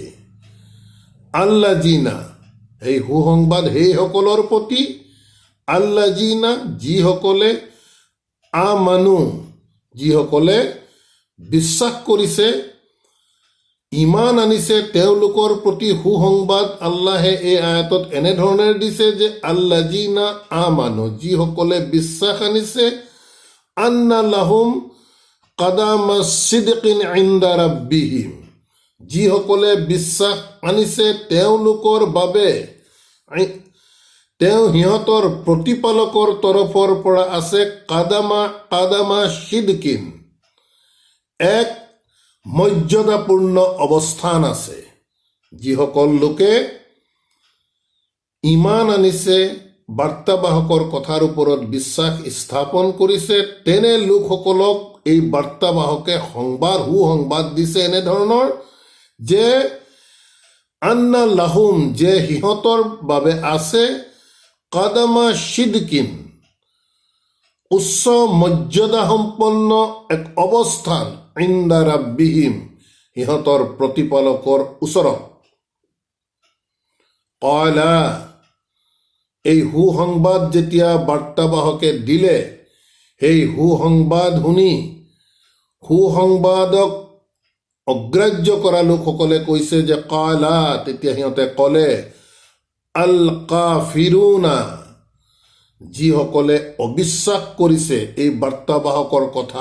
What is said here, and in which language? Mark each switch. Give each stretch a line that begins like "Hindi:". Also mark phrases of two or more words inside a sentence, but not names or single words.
Assamese: আল্লাজিনা, এই সুসংবাদ সেইসকলৰ প্ৰতি, আল্লাজিনা যিসকলে, আমানু যিসকলে বিশ্বাস কৰিছে, ইমান আনিছে তেওঁলোকৰ প্ৰতি সুসংবাদ আল্লাহে এই আয়াতত এনেধৰণে দিছে যে
Arabic: الذين آمنوا,
Assamese: যিসকলে বিশ্বাস আনিছে,
Arabic: أن لهم قدم صدق عند ربهم,
Assamese: যিসকলে বিশ্বাস আনিছে তেওঁলোকৰ বাবে সিহঁতৰ প্ৰতিপালকৰ তৰফৰ পৰা আছে
Arabic: قدم صدق,
Assamese: এক মৰ্যাদাপূৰ্ণ অৱস্থান আছে। যিসকল লোকে ইমান আনিছে, বাৰ্তাবাহকৰ কথাৰ ওপৰত বিশ্বাস স্থাপন কৰিছে, তেনে লোকসকলক এই বাৰ্তাবাহকে সুসংবাদ দিছে এনেধৰণৰ যে
Arabic: أن لهم,
Assamese: যে সিহঁতৰ বাবে আছে
Arabic: قدم صدق,
Assamese: উচ্চ মৰ্যাদা সম্পন্ন এক অৱস্থান,
Arabic: عند ربهم,
Assamese: সিহঁতৰ প্ৰতিপালকৰ ওচৰত। ক্বালা, এই সুসংবাদ যেতিয়া বাৰ্তাবাহকে দিলে, সেই সুসংবাদ শুনি সুসংবাদক অগ্ৰাহ্য কৰা লোকসকলে কৈছে যে ক্বালা, তেতিয়া সিহঁতে ক'লে
Arabic: الكافرون,
Assamese: যিসকলে অবিশ্বাস কৰিছে এই বাৰ্তাবাহকৰ কথা।